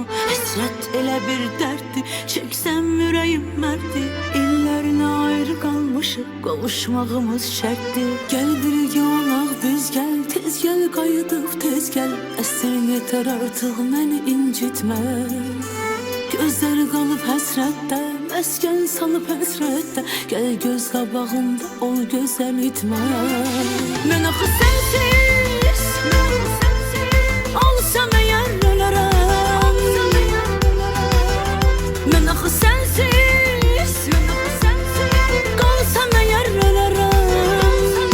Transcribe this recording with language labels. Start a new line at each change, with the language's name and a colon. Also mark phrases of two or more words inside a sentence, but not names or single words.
Turkish: Hasret ele bir dertti, çeksem yüreğim mertti. İllerine ayrı kalmışık, kavuşmağımız şertti.
Azerbaijani: Gel bir olaq biz gel, tez gel qayıdıb tez gel. Əsir yeter artık məni incitme. Gözler kalıp həsrətdə, məskən salıb həsrətdə. Gel göz qabağımda ol gözəl itmə. Mən axı sensiz olsam əgər ölərəm. Mən axı sensiz qalsam əgər ölərəm.